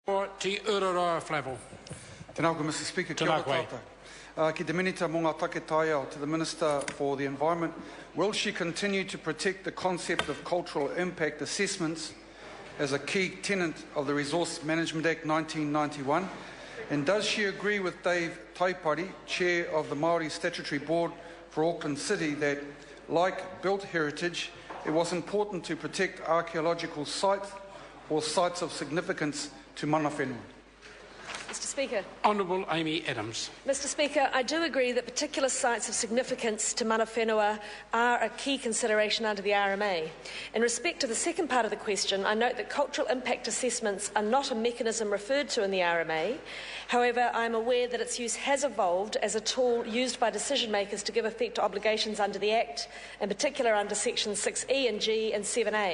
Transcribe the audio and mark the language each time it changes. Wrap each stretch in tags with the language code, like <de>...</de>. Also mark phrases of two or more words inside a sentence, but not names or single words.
<en>Te Ururoa Flavell.</en> <mi>Tēnā koe,</mi> <en>Mr Speaker.</en> <mi>Kia ora tātou. Ki te minita mō ngā taketai au</mi> <en>to the Minister for the Environment. Will she continue to protect the concept of cultural impact assessments as a key tenet of the Resource Management Act 1991? And does she agree with David Taipari, Chair of the Māori Statutory Board for Auckland City, that, like built heritage, it was important to protect archaeological sites or sites of significance to</en> <mi>mana whenua?</mi> <en>Mr Speaker. Honourable Amy Adams. Mr Speaker, I do agree that particular sites of significance to</en> <mi>mana whenua</mi> <en>are a key consideration under the RMA. In respect to the second part of the question, I note that cultural impact assessments are not a mechanism referred to in the RMA. However, I am aware that its use has evolved as a tool used by decision makers to give effect to obligations under the Act, in particular under Sections 6E and G and 7A.</en>